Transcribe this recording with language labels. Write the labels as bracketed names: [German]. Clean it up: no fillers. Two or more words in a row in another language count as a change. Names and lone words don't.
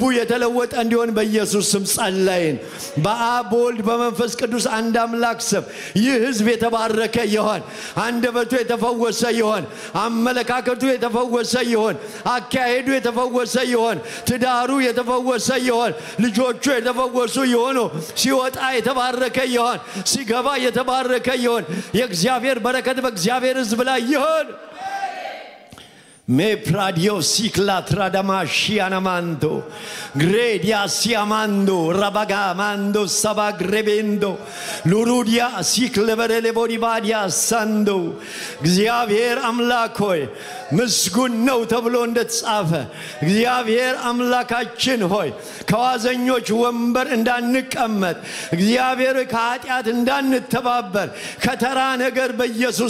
[Amharic] የተለወጠ እንዲሆን በኢየሱስ ስም ጸለይን በአብ በወልድ በመንፈስ ቅዱስ አንድ አምላክ ስም ይህ ሕዝብ የተባረከ ይሆን አንደበቱ የተፈወሰ ይሆን አመለካከቱ የተፈወሰ ይሆን አካሄዱ የተፈወሰ ይሆን ትዳሩ የተፈወሰ ይሆን ልጆቹ የተፈወሱ ይሆኑ ሲወጣ የተባረከ ይሆን ሲገባ የተባረከ ይሆን የእግዚአብሔር በረከት በእግዚአብሔር ሕዝብ ላይ ይሆን Me pradio cicla tradamashianamando gredia siamando rabagamando sabagrebendo lurudia cicleverele bodibadia sando እግዚአብሔር አምላክ ሆይ ምስጉን ነው ተብሎ እንደተጻፈ እግዚአብሔር አምላካችን ሆይ ከዋዘኞች ወንበር እንዳንቀመጥ እግዚአብሔር ከኃጢአት እንዳንተባበር ከተራ ነገር በኢየሱስ